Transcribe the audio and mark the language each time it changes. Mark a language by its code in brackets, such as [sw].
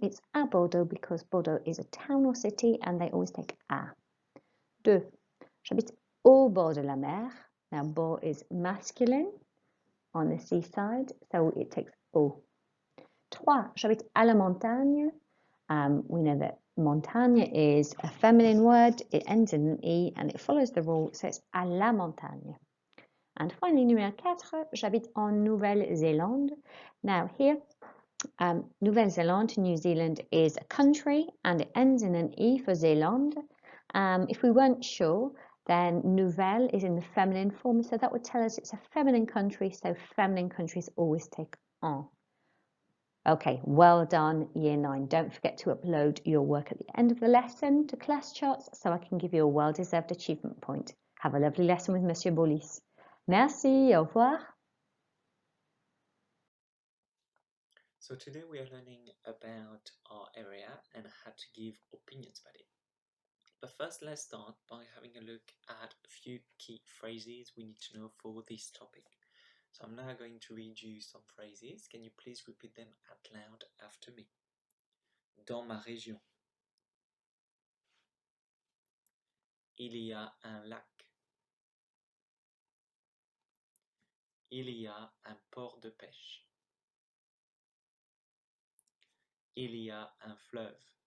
[en] It's [fr] à Bordeaux [en] because Bordeaux is a town or city and they always take à. [fr] 2, j'habite au bord de la mer. [en] Now, bord is masculine on the seaside, so it takes au. [fr] 3, j'habite à la montagne. [en] We know that montagne is a feminine word, it ends in an E and it follows the rule, so it's [fr] à la montagne. [en] And finally, numéro 4, [fr] j'habite en Nouvelle-Zélande. [en] Now here, Nouvelle-Zélande, New Zealand, is a country and it ends in an E for Zélande. If we weren't sure, then Nouvelle is in the feminine form, so that would tell us it's a feminine country, so feminine countries always take en. Okay, well done, Year 9. Don't forget to upload your work at the end of the lesson to Class Charts so I can give you a well-deserved achievement point. Have a lovely lesson with Mr Bolis. [fr] Merci, au revoir. [en] So today we are learning about our area and how to give opinions about it. But first, let's start by having a look at a few key phrases we need to know for this topic. So I'm now going to read you some phrases. Can you please repeat them out loud after me? [fr] Dans ma région, il y a un lac. Il y a un port de pêche. Il y a un fleuve.